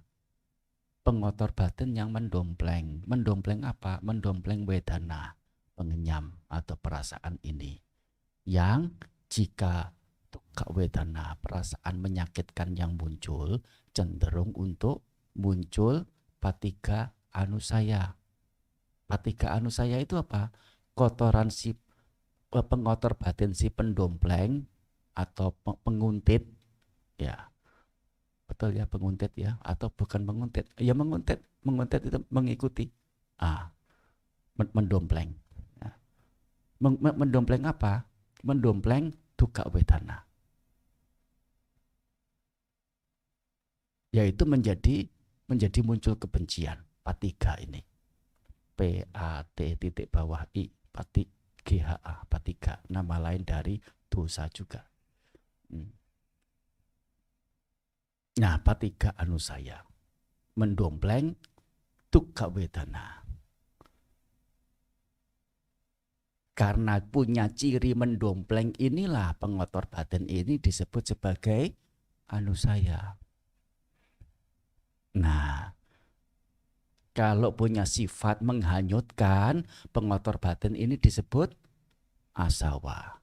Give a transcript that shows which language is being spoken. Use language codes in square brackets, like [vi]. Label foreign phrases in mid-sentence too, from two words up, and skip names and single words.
[id] Pengotor batin yang mendompleng. Mendompleng apa? Mendompleng wedana, pengenyam atau perasaan ini. Yang jika [pi] tukak wedana, [id] perasaan menyakitkan yang muncul, cenderung untuk muncul [pi] patiga anusaya. Patiga anusaya [id] itu apa? Kotoran si pengotor batin si pendompleng atau penguntit, ya betul ya, penguntit ya, atau bukan menguntit ya, menguntit itu mengikuti, mendompleng. Ya. Mendompleng apa? Mendompleng [pi] duka wedana, [id] yaitu menjadi muncul kebencian. Patiga ini, [pi] P-A-T-I pati GHA, patiga, [id] nama lain dari dosa juga. Nah, [pi] patiga anusaya, [id] mendompleng [pi] duka wedana. [id] Karena punya ciri mendompleng inilah pengotor batin ini disebut sebagai anusaya. Nah, kalau punya sifat menghanyutkan, pengotor batin ini disebut asawa.